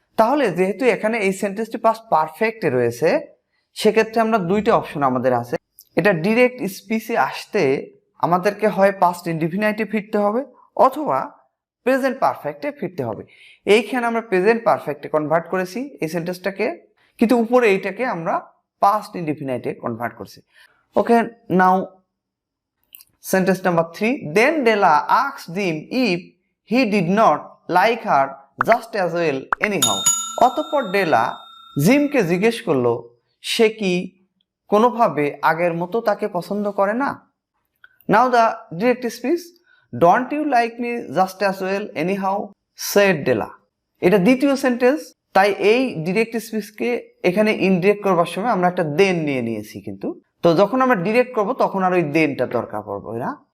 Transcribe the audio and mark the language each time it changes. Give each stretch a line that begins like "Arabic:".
Bangla: তাহলে যেহেতু এখানে এই সেন্টেন্সটি পাস্ট পারফেক্টে রয়েছে, সেক্ষেত্রে আমরা দুইটা অপশন আমাদের আছে। এটা ডিরেক্ট স্পিচে আসতে আমাদেরকে হয় পাস্ট ইনডিফিনাইটে ফিরতে হবে অথবা প্রেজেন্ট পারফেক্টে ফিরতে হবে। এইখানে আমরা প্রেজেন্ট পারফেক্টে কনভার্ট করেছি এই সেন্টেন্সটাকে, কিন্তু উপরে এইটাকে আমরা পাস্ট ইনডিফিনাইটে কনভার্ট করছি।
English: Okay, now sentence number 3, then Della asked him if he did not like her just as well anyhow.
Bangla: অতঃপর ডেলা জিমকে জিজ্ঞেস করলো সে কি কোনোভাবে আগের মতো তাকে পছন্দ করে না।
English: Now the direct speech, don't you like me just as well anyhow said Della.
Bangla: এটা দ্বিতীয় সেন্টেন্স, তাই এই ডিরেক্ট স্পিচকে এখানে ইনডিরেক্ট করবার সময় আমরা একটা দেন নিয়ে নিয়েছি, কিন্তু তো যখন আমরা ডিরেক্ট করব তখন আর ওই দেনটা দরকার পড়বে না।